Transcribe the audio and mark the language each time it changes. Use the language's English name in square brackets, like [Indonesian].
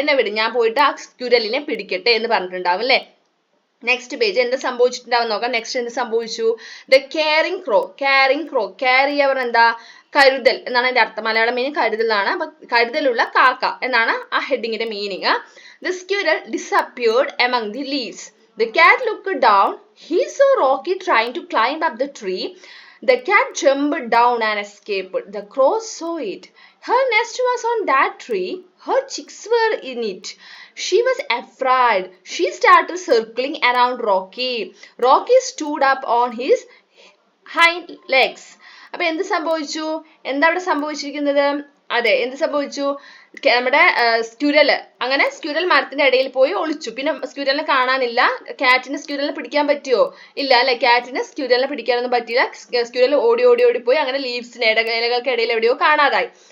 [Malayalam] എന്നെ വിട്, ഞാൻ പോയിട്ട് ആ സ്ക്യൂരലിനെ പിടിക്കട്ടെ എന്ന് പറഞ്ഞിട്ടുണ്ടാവും അല്ലേ. നെക്സ്റ്റ് പേജ് എന്ത് സംഭവിച്ചിട്ടുണ്ടാവും നോക്കാം. നെക്സ്റ്റ് എന്ത് സംഭവിച്ചു, [English] The caring crow. [Malayalam] കെയർ ചെയ്യവർ എന്താ, കരുതൽ എന്നാണ് അതിന്റെ അർത്ഥം. മലയാളം മീനിങ് കരുതൽ എന്നാണ്. അപ്പൊ കരുതലുള്ള കാക്ക എന്നാണ് ആ ഹെഡിങ്ങിന്റെ meaning. [English] The squirrel disappeared among the leaves. The cat looked down. He saw Rocky trying to climb up the tree. The cat jumped down and escaped. The crow saw it. Her nest was on that tree. Her chicks were in it. She was afraid. She started circling around Rocky. Rocky stood up on his hind legs. [Malayalam] അപ്പൊ എന്ത് സംഭവിച്ചു, എന്താ അവിടെ സംഭവിച്ചിരിക്കുന്നത്, അതെ എന്ത് സംഭവിച്ചു, നമ്മുടെ സ്ക്യൂരല്, അങ്ങനെ സ്ക്യൂരൽ മരത്തിന്റെ ഇടയിൽ പോയി ഒളിച്ചു. പിന്നെ സ്ക്യൂരലിനെ കാണാനില്ല. കാറ്റിന് സ്ക്യൂരലിനെ പിടിക്കാൻ പറ്റുമോ, ഇല്ല അല്ലെ, കാറ്റിന് സ്ക്യൂരലിനെ പിടിക്കാനൊന്നും പറ്റിയില്ല. സ്ക്യൂരൽ ഓടി പോയി അങ്ങനെ ലീവ്സിന് ഇലകൾക്ക് ഇടയിൽ എവിടെയോ കാണാതായി.